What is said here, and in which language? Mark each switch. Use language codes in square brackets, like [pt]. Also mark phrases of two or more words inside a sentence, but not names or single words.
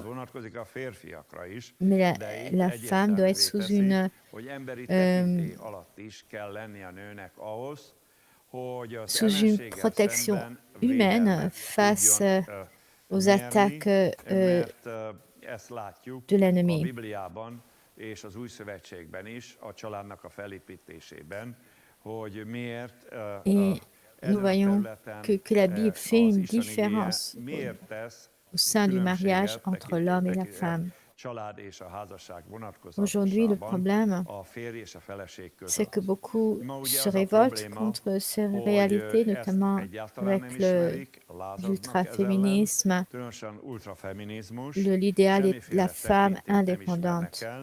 [fr] Mais la femme doit être sous une protection humaine face aux attaques de l'ennemi. [hu] És az Új Szövetségben is, a családnak a felépítésében, hogy miért [fr] nous voyons que la Bible fait une différence au sein du mariage entre l'homme et la femme. Aujourd'hui, le problème, c'est que beaucoup se révoltent contre ces réalités, notamment avec l'ultraféminisme, l'idéal de la femme indépendante.